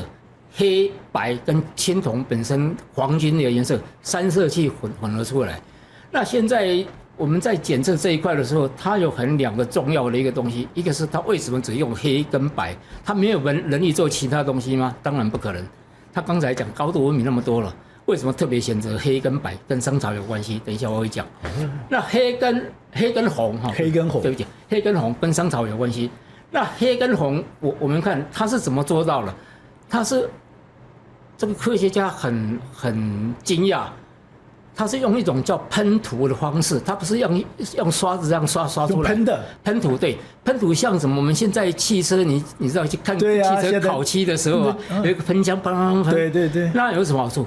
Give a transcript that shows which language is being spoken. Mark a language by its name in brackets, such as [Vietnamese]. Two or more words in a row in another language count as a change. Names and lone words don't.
[Chinese] 黑白跟青銅本身黃金的顏色3色去混合出來。那現在我們在檢測這一塊的時候，它有2個重要的一個東西，一個是它為什麼只用黑跟白？它沒有能力做其他東西嗎？當然不可能。他剛才講高度文明那麼多了，為什麼特別選擇黑跟白？跟商朝有關係，等一下我會講。那黑跟紅哈，黑跟紅，對不起，黑跟紅跟商朝有關係。那黑跟紅，我們看它是怎麼做到的？它是這個科學家很驚訝，他是用一種叫噴塗的方式，他不是用刷子這樣刷出來，噴塗，對，噴塗像什麼？我們現在汽車，你知道去看汽車烤漆的時候啊，有一個噴槍，噴，對，那有什麼好處？